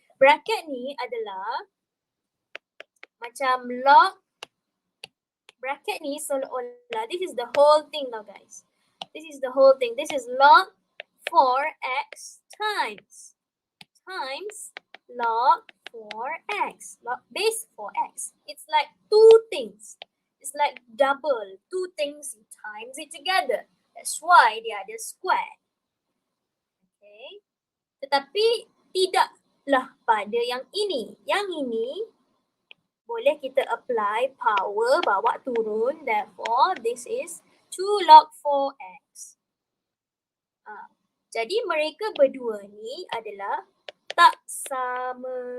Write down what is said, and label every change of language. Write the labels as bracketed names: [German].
[Malay] Bracket ni adalah macam log. Bracket ni seolah-olah, [English] this is the whole thing now guys. This is the whole thing. This is log 4x times log 4x, log base 4x. It's like two things. It's like double, two things you times it together. That's why [Malay] dia ada [English] square. Okay. [Malay] Tetapi tidaklah pada yang ini. Yang ini boleh kita apply power bawa turun. [English] Therefore, this is 2 log 4x. [Malay] Jadi mereka berdua ni adalah tak sama.